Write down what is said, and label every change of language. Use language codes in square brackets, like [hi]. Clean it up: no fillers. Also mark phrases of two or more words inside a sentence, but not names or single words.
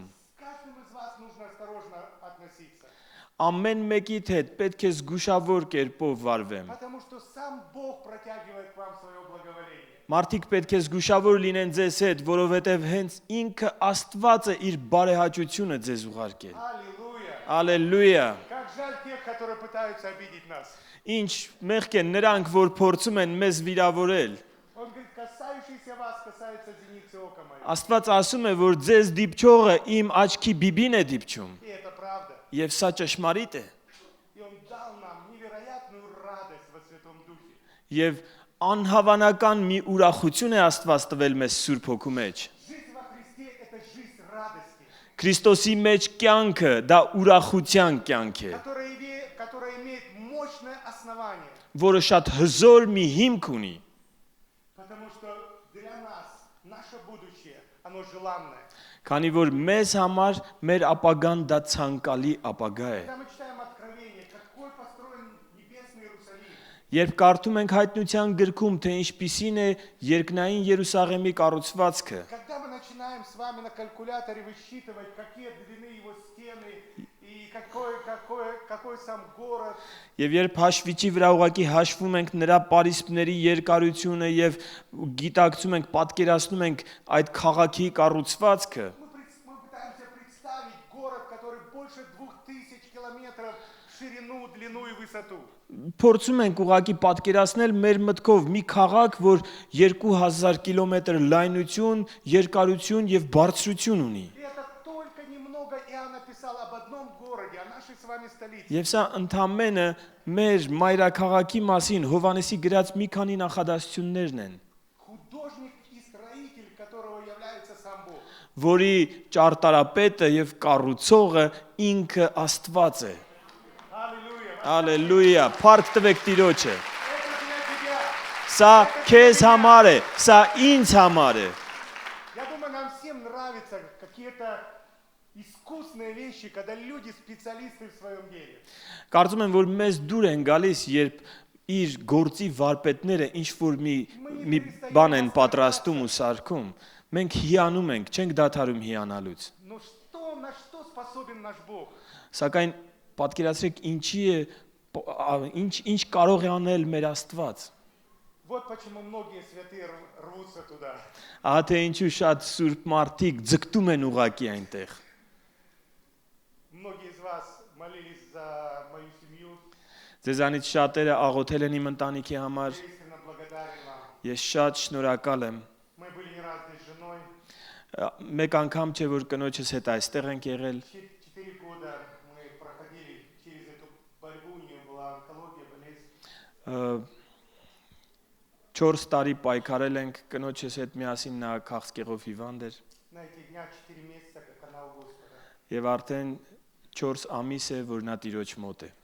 [ru] С каждым из вас нужно осторожно относиться. [hy] Ամեն մեկիդ հետ պետք է զգուշավոր կերպով վարվեմ։ [ru] Потому что сам Бог протягивает к вам свое благоволение. [hy] Մարդիկ պետք է զգուշավոր լինեն ձեզ հետ, որովհետև հենց ինքը Աստված է իր բարեհաճությունը ձեզ ուղարկել։ [ru] Аллилуйя. [hy] Ալելույա։ [ru] Как жаль тех, которые пытаются обидеть нас. [hy] Ինչ մեղք են նրանք, որ փորձում են մեզ վիրավորել։ [ru] Он говорит, касающийся вас, касается зеницы ока моей. [hy] Աստված ասում է, որ ձեզ դիպչողը իմ աչքի բիբին է դիպչում։ [ru] И это правда. [hy] Եվ սա ճշմարիտ է։ [ru] И Он дал нам невероятную радость во Святом Духе. [hy] Եվ անհավանական մի ուրախություն է Աստված տվել մեզ Սուրբ Հոգու մեջ։ [ru] Жизнь во Христе – это жизнь радости, [hy] Քրիստոսի մեջ կյանքը դա ուրախության կյանք է, [ru] которая имеет мощное основание. [hy] որը շատ հզոր մի հիմք ունի, [ru] Потому что для нас наше будущее, оно желанное. [hy] քանի որ մեզ համար մեր ապագան դա ցանկալի ապագա է։ [ru] Когда мы читаем Откровение, какой построен небесный Иерусалим, [hy] Երբ կարդում ենք հայտնության գրքում, թե ինչպիսին է երկնային Երուսաղեմի կառուցվածքը, [ru] когда мы начинаем с вами на калькуляторе высчитывать, какие длины его стены и какой сам город, [hy] եւ երբ հաշվիչի вրա ուղակի հաշվում ենք նրա պարիսպների երկարությունը եւ գիտակցում ենք, պատկերացնում ենք այդ քաղաքի կառուցվածքը, [ru] мы пытаемся представить город, который больше 2000 километров в ширину, длину и высоту. [hy] փորձում ենք ուղակի պատկերացնել մեր մտքով մի քաղաք, որ 2000 կիլոմետր լայնություն, երկարություն եւ բարձրություն ունի։ [ru] И это только немного Иоанн написал об одном городе, о нашей с вами столице. [hy] Եվ սա ընդամենը մեր մայրաքաղաքի մասին Հովանեսի գրած մի քանի նախադասություններն են, [ru] Художник и строитель, которого является сам Бог. [hy] որի ճարտարապետը եւ կառուցողը ինքը Աստված է։ [ru] Аллилуйя. [hy] Ալելույա, փառք տվեք Տիրոջը։ [ru] Это для тебя. [hy] Սա քեզ համար է, սա ինձ համար է։ [ru] Я думаю, нам всем нравятся какие-то искусные вещи, когда люди специалисты в своем деле. [hy] Կարծում եմ, որ մեզ դուր են գալիս, երբ իր գործի վարպետները ինչ որ մի բան են պատրաստում ու սարքում, մենք հիանում ենք, չենք դադարում հիանալուց։ [ru] Но на что способен наш Бог? [hy] Սակայն պատկերացրեք ինչի է ինչ կարող է անել մեր Աստված։ [ru] Вот почему многие святые рвутся туда. [hy] Ահա թե ինչու շատ սուրբ մարդիկ ձգտում են ուղակի այնտեղ։ [ru] Многие из вас молились за мою семью. [hy] Ձեզանից շատերը աղոթել են իմ ընտանիքի համար։ [ru] Я искренне благодарен вам. [hy] Ես շատ շնորհակալ եմ։ [ru] Мы были не раз здесь с женой. [hy] Մեկ անգամ չէ որ կնոջս հետ այստեղ ենք եղել։ [ru] 4 года мы проходили через эту борьбу, у нее была онкология, болезнь. [hy] 4 տարի պայքարել ենք կնոջս հետ միասին նա քաղցկեղով հիվանդ էր [ru] На этих днях 4 месяца, как она у Господа. [hy] եւ արդեն 4 ամիս է որ նա Տիրոջ մոտ է